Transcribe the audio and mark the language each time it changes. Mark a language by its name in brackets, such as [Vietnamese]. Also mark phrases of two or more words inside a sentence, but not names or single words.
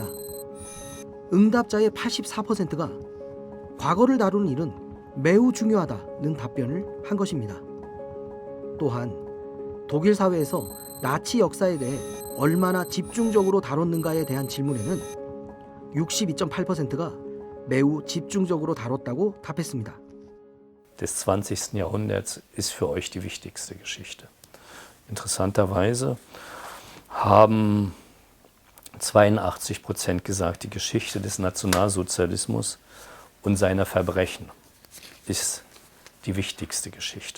[Korean] 응답자의 84%가 과거를 다루는 일은 매우 중요하다는 답변을 한 것입니다. 또한 독일 사회에서 나치 역사에 대해 얼마나 집중적으로 다뤘는가에 대한 질문에는 62.8%가 매우 집중적으로 다뤘다고 답했습니다. [German] Des 20. Jahrhunderts ist für euch die wichtigste Geschichte. Interessanterweise haben 82% gesagt, die Geschichte des Nationalsozialismus und seiner Verbrechen ist die wichtigste Geschichte.